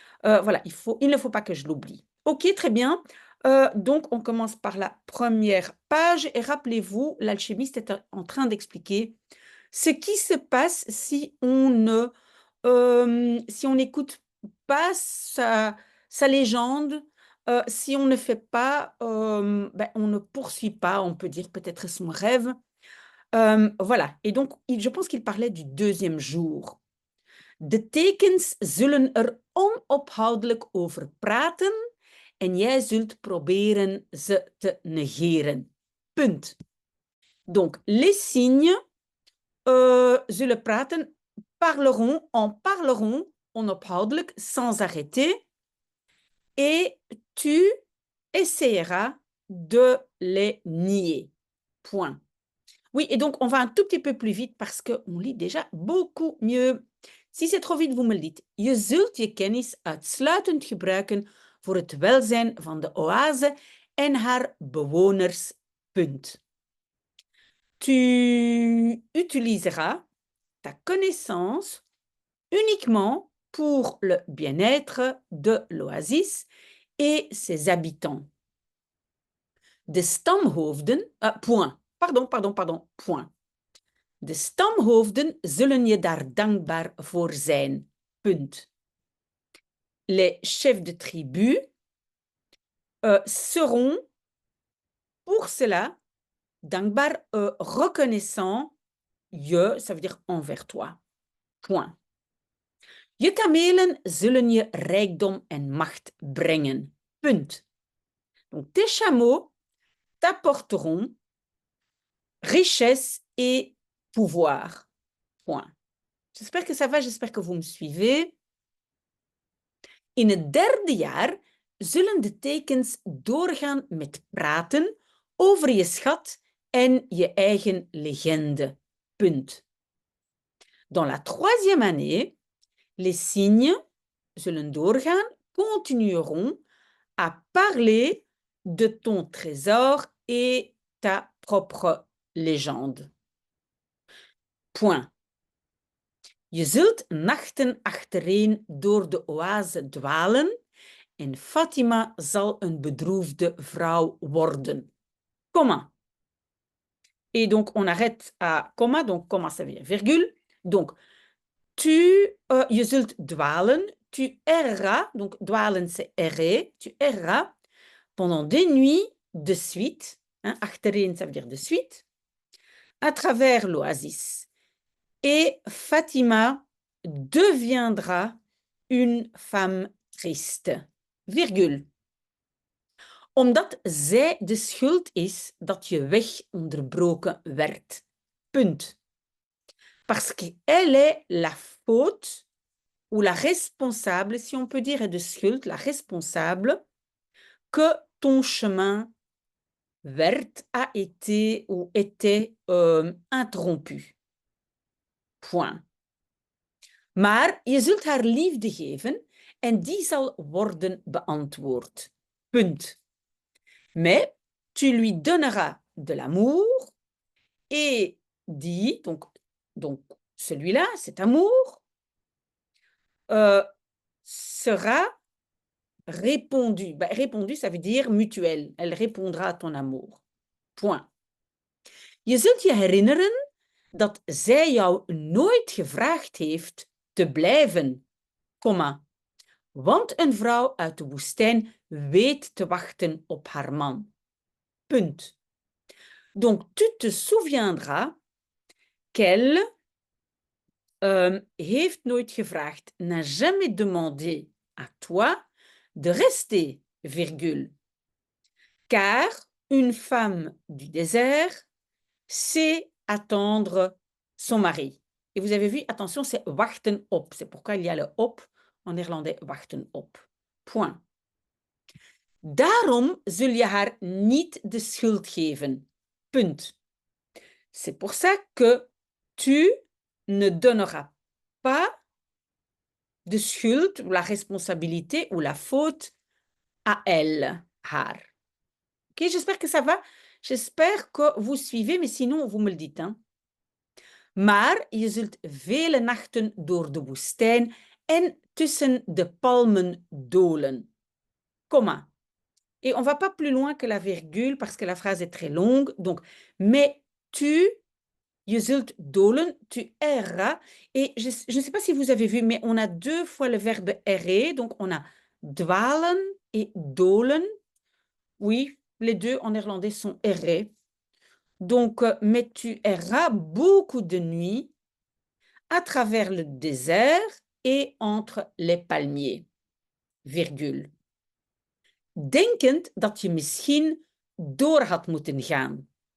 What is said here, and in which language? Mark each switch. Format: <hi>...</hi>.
<fr>Voilà, il ne faut pas que je l'oublie. Ok, très bien. Donc, on commence par la première page et rappelez-vous, l'alchimiste est en train d'expliquer ce qui se passe si on ne, si on n'écoute pas sa légende, si on ne fait pas, ben, on ne poursuit pas, on peut dire peut-être son rêve. Voilà, et donc je pense qu'il parlait du deuxième jour.</fr> <nl>De tekens zullen er onophoudelijk over praten en jij zult proberen ze te negeren. Punt.</nl> <fr>Donc, les signes</fr> <nl>zullen praten,</nl> <fr>parleront onophoudelijk, sans arrêter, et tu essaieras de les nier. Point. Oui, et donc on va un tout petit peu plus vite parce qu'on lit déjà beaucoup mieux. Si c'est trop vite, vous me le dites.</fr> <nl>Je zult je kennis uitsluitend gebruiken voor het welzijn van de oase en haar bewoners. Punt.</nl> <fr>Tu utiliseras ta connaissance uniquement pour le bien-être de l'oasis et ses habitants.</fr> <nl>De stamhoofden,</nl> <fr>point. Pardon, point.</fr> <nl>De stamhoofden zullen je daar dankbaar voor zijn. Punt.</nl> <fr>Les chefs de tribu seront pour cela dankbaar, reconnaissant je, ça veut dire envers toi. Point.</fr> <nl>Je kamelen zullen je rijkdom en macht brengen. Punt.</nl> <fr>Donc tes chameaux t'apporteront richesse et pouvoir. Point. J'espère que ça va, j'espère que vous me suivez.</fr> <nl>In het derde jaar zullen de tekens doorgaan met praten over je schat en je eigen legende. Punt.</nl> <fr>Dans la troisième année, les signes</fr> <nl>zullen doorgaan,</nl> <fr>continueront à parler de ton trésor et ta propre légende. Point.</fr> <nl>Je zult nachten achtereen door de oase dwalen en Fatima zal een bedroefde vrouw worden. Comma.</nl> <fr>Et donc, on arrête à comma. Donc, comma, ça veut dire virgule. Donc,</fr> <nl>je zult dwalen,</nl> <fr>tu erras. Donc, dwalen, c'est errer. Tu erras pendant des nuits de suite. Hein, achtereen, ça veut dire de suite. À travers l'oasis. Et Fatima deviendra une femme triste. Virgule.</fr> <nl>Omdat zij de schuld is dat je weg onderbroken werd. Punt.</nl> <fr>Parce qu'elle est la faute ou la responsable, si on peut dire</fr> <nl>de schuld,</nl> <fr>la responsable, que ton chemin a été ou était interrompu. Point.</fr> <nl>Maar je zult haar liefde geven en die zal worden beantwoord. Punt.</nl> <fr>Mais tu lui donneras de l'amour et dit, donc celui-là, cet amour, sera répondu. Ben, répondu, ça veut dire mutuel. Elle répondra à ton amour. Point.</fr> <nl>Je zult je herinneren dat zij jou nooit gevraagd heeft te blijven, comma, want een vrouw uit de woestijn weet te wachten op haar man. Punt.</nl> <fr>Donc, tu te souviendras qu'elle</fr> <nl>heeft nooit gevraagd,</nl> <fr>n'a jamais demandé à toi de rester, virgule. Car une femme du désert c'est attendre son mari. Et vous avez vu, attention, c'est</fr> <nl>wachten op.</nl> <fr>C'est pourquoi il y a le op en néerlandais,</fr> <nl>wachten op.</nl> <fr>Point.</fr> <nl>Daarom zul je haar niet de schuld geven. Punt.</nl> <fr>C'est pour ça que tu ne donneras pas de schuld, ou la responsabilité ou la faute à elle, haar. Ok, j'espère que ça va. J'espère que vous suivez, mais sinon, vous me le dites. Hein.</fr> <nl>Maar je zult vele nachten door de woestijn en tussen de palmen dolen. Komma.</nl> <fr>Et on ne va pas plus loin que la virgule parce que la phrase est très longue. Donc, mais tu,</fr> <nl>je zult dolen,</nl> <fr>tu erras. Et je ne sais pas si vous avez vu, mais on a 2 fois le verbe errer. Donc, on a dwalen et dolen. Oui, les deux en néerlandais sont errer. Donc, mais tu erras beaucoup de nuits à travers le désert et entre les palmiers. Virgule.</fr> <nl>Denkend dat je misschien door had moeten gaan.</nl>